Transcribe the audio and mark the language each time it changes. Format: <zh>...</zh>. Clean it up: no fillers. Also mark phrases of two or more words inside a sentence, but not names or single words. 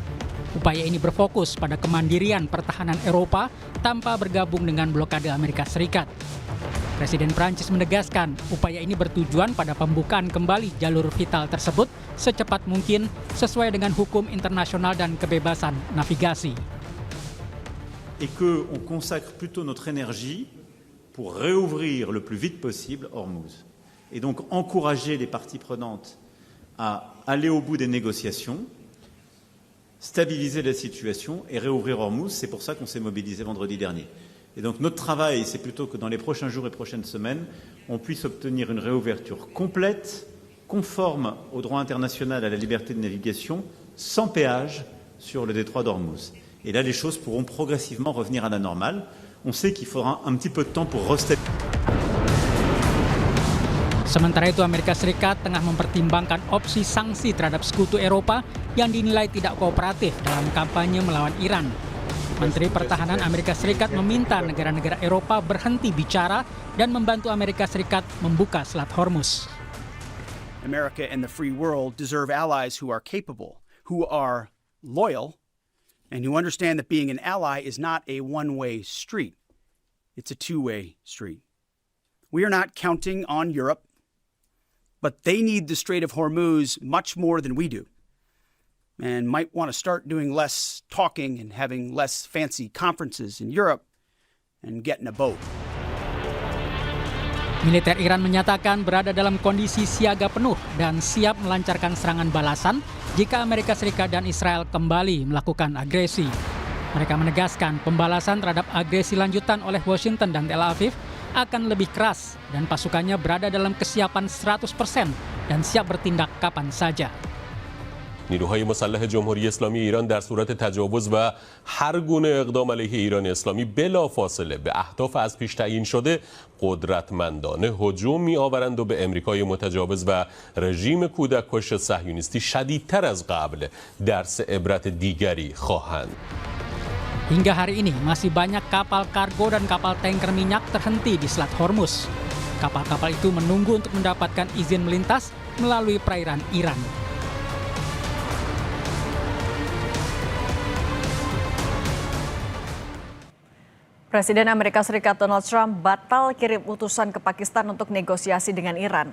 <id>Upaya ini berfokus pada kemandirian pertahanan Eropa tanpa bergabung dengan blokade Amerika Serikat. Presiden Prancis menegaskan upaya ini bertujuan pada pembukaan kembali jalur vital tersebut secepat mungkin sesuai dengan hukum internasional dan kebebasan navigasi.</id> <fr>Et qu'on consacre plutôt notre énergie pour réouvrir le plus vite possible Hormuz. Et donc encourager les parties prenantes à aller au bout des négociations, stabiliser la situation et réouvrir Hormuz. C'est pour ça qu'on s'est mobilisé vendredi dernier. Et donc notre travail, c'est plutôt que dans les prochains jours et prochaines semaines, on puisse obtenir une réouverture complète, conforme au droit international à la liberté de navigation, sans péage sur le détroit d'Hormuz. Et là, les choses pourront progressivement revenir à la normale. On sait qu'il faudra un petit peu de temps pour</fr> <id>Sementara itu, Amerika Serikat tengah mempertimbangkan opsi sanksi terhadap sekutu Eropa yang dinilai tidak kooperatif dalam kampanye melawan Iran. Menteri Pertahanan Amerika Serikat meminta negara-negara Eropa berhenti bicara dan membantu Amerika Serikat membuka Selat Hormuz.</id> <en>America and the free world deserve allies who are capable, who are loyal, and who understand that being an ally is not a one-way street. It's a two-way street. We are not counting on Europe, but they need the Strait of Hormuz much more than we do, and might want to start doing less talking and having less fancy conferences in Europe and get in a boat.</en> <id>Militer Iran menyatakan berada dalam kondisi siaga penuh dan siap melancarkan serangan balasan jika Amerika Serikat dan Israel kembali melakukan agresi. Mereka menegaskan pembalasan terhadap agresi lanjutan oleh Washington dan Tel Aviv akan lebih keras dan pasukannya berada dalam kesiapan 100% dan siap bertindak kapan saja.</id> <fa>نیروهای مسلح جمهوری اسلامی ایران در صورت تجاوز و هر گونه اقدام علیه ایران اسلامی بلافاصله به اهداف از پیش تعیین شده قدرتمندانه هجوم می‌آورند و به امریکای متجاوز و رژیم کودککش صهیونیستی شدیدتر از قبل درس عبرت دیگری خواهند.</fa> <id>Hingga hari ini masih banyak kapal kargo dan kapal tanker minyak terhenti di Selat Hormuz. Kapal-kapal itu menunggu untuk mendapatkan izin melintas melalui perairan Iran. Presiden Amerika Serikat Donald Trump batal kirim utusan ke Pakistan untuk negosiasi dengan Iran.</id>